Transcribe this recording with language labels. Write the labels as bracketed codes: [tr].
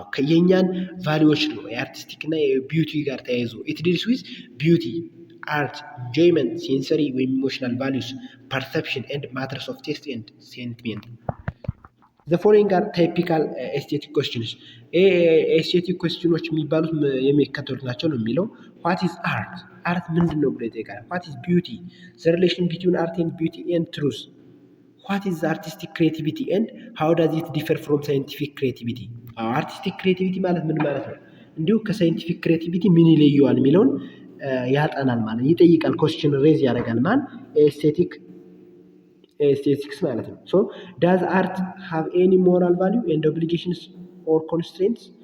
[am] የእኛን ቫሊዎች ነው የአርቲስቲክ እና የቢዩቲ ጋር ተያይዞ [en] it deals with beauty, art, enjoyment, sensory ወይም ኢሞሽናል values, perception and matters of taste and sentiment. The following are typical aesthetic questions. [am] aesthetic questions የሚባሉት የሚከተሉት ናቸው ነው የሚለው። [en] what is art? [am] art ምንድን ነው ብሎ ይጠይቃል። [en] what is beauty? the relation between art and beauty and truth. what is artistic creativity and how does it differ from scientific creativity? [am] አርቲስቲክ ክሬቲቪቲ ማለት ምን ማለት ነው? እንዲሁ ከሳይንቲፊክ ክሬቲቪቲ ምን ይለየዋል የሚለውን ያጠናል ማለት ይጠይቃል። ኮስችን ሬዝ ያደርጋል ማን ኤስቴቲክስ ማለት ነው። [en] ሶ ዳዝ አርት ሃቭ ኤኒ ሞራል ቫሊዩ ኤንድ ኦብሊጌሽንስ ኦር ኮንስትሬንትስ?